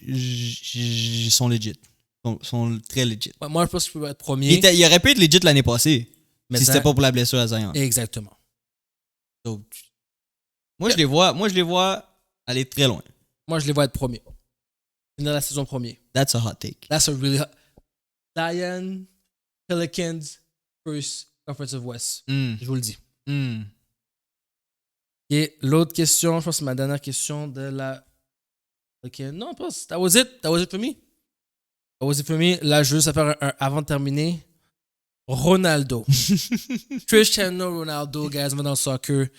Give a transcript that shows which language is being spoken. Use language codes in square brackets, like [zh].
[fr] Ils sont legit. Ils sont très legit. Ouais, moi, je pense que je peux être premier. Il aurait pu être legit l'année passée. Mais si ça- c'était pas pour la blessure à Zion. Exactement. Donc, moi, je les vois aller très loin. Moi, je les vois être premiers. Finir la saison premier. [en] That's a hot take. That's a really hot. Lion, Pelicans, first Conference West. [fr] Je vous le dis. Et l'autre question, je pense que c'est ma dernière question de la. Ok, non, pas. [en] That was it. That was it for me. That was it for me. [fr] Là, je veux juste faire avant de terminer. Ronaldo. Cristiano Ronaldo, guys, on va dans le soccer.